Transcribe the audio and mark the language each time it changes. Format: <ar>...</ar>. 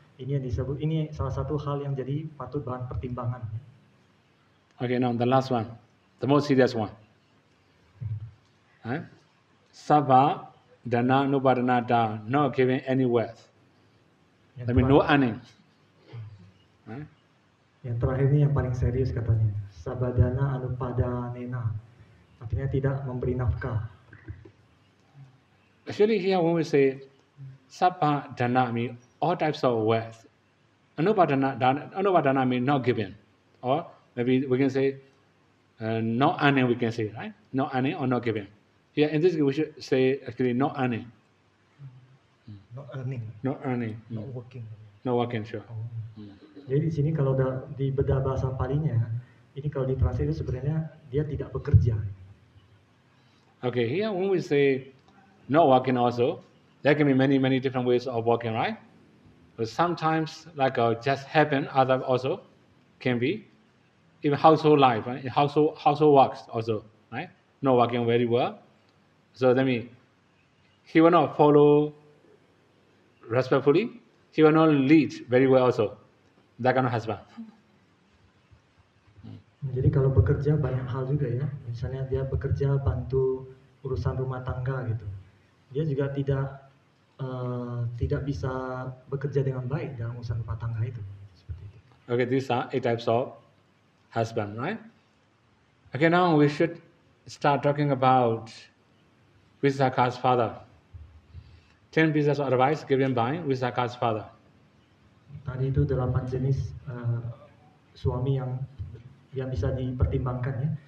<id>Ini yang disebut, ini salah satu hal yang jadi patut bahan pertimbangan.</id> <en>Okay, now the last one, the most serious one.</en> <pi>Sabha dana nupadana da,</pi> <en>not giving any wealth. That means no earning.</en> <id>Yang terakhir ini yang paling serius katanya.</id> <pi>Sabadana anupadanena.</pi> <id>Artinya tidak memberi nafkah.</id> <en>Actually, here when we say sabha dana means all types of wealth. Anupadana means not giving. Or maybe we can say not earning, we can say, right? Not earning or not giving. Here in this case, we should say actually not earning. Not earning. Not earning. Not working. Not working, sure.</en> <id>Jadi di sini kalau di bedah bahasa Palinya, ini kalau ditranslate itu sebenarnya dia tidak bekerja.</id> <en>Okay, here when we say not working also, there can be many different ways of working, right? But sometimes like just happen, other also can be. Even household life, right? Household works also, right? Not working very well. So that means he will not follow respectfully. He will not lead very well also. That kind of husband.</en> <id>Jadi kalau bekerja banyak hal juga ya. Misalnya dia bekerja bantu urusan rumah tangga gitu. Dia juga tidak bisa bekerja dengan baik dalam urusan rumah tangga itu. Seperti itu.</id> <en>Okay, these are 8 types of husband, right? Okay, now we should start talking about Visakha's father. 10 pieces of advice given by Visakha's father.</en> <id>Tadi itu 8 jenis suami yang bisa dipertimbangkan ya.</id>